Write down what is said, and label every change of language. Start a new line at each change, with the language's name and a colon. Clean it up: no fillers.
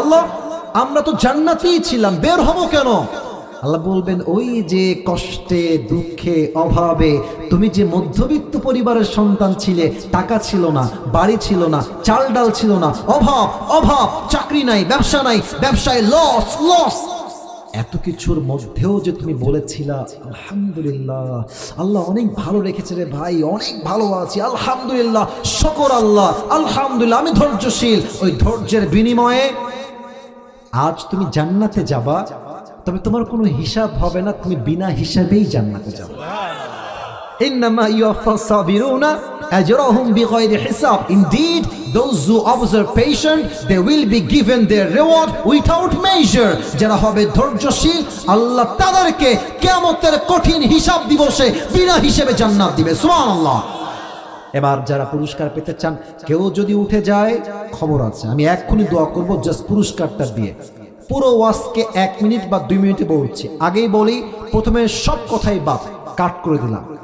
Bangla: আল্লাহ, আমরা তো জান্নাতেই ছিলাম, বের হব কেন? আল্লাহ বলবেন, ওই যে কষ্টে দুঃখে অভাবে তুমি যে মধ্যবিত্ত পরিবারের সন্তান ছিলে, টাকা ছিল না, বাড়ি ছিল না, চাল ডাল ছিল না, অভাব অভাব, চাকরি নাই, ব্যবসা নাই, ব্যবসায় লস লস, এত কিছুর মধ্যেও যে তুমি বলেছিলা আলহামদুলিল্লাহ, আল্লাহ অনেক ভালো রেখেছে রে ভাই, অনেক ভালো আছি আলহামদুলিল্লাহ, শুকর আল্লাহ আলহামদুলিল্লাহ, আমি ধৈর্যশীল। ওই ধৈর্যের বিনিময়ে আজ তুমি জান্নাতে যাবা, তবে তোমার কোনো হিসাব হবে না, তুমি বিনা হিসাবেই জান্নাতে যাবে।
Arabic: ইন্নামা ইউওয়াফাস সাবিরুনা আজরাহুম বিগাইরি হিসাব।
English: Indeed, those who observe patient, they will be given their reward without measure.
Bangla: যারা হবে ধৈর্যশীল, আল্লাহ তাদেরকে কিয়ামতের কঠিন হিসাব দিবসে বিনা হিসেবে জান্নাত দিবে। সুবহানাল্লাহ। এবার যারা পুরস্কার পেতে চান, কেউ যদি উঠে যায়, খবর আছে, আমি এক্ষুনি দোয়া করব জাস্ট পুরস্কারটা দিয়ে। পুরো ওয়াজকে 1 মিনিট বা 2 মিনিটে বলছি। আগেই বলি, প্রথমে সব কথাই বাদ, কাট করে দিলাম।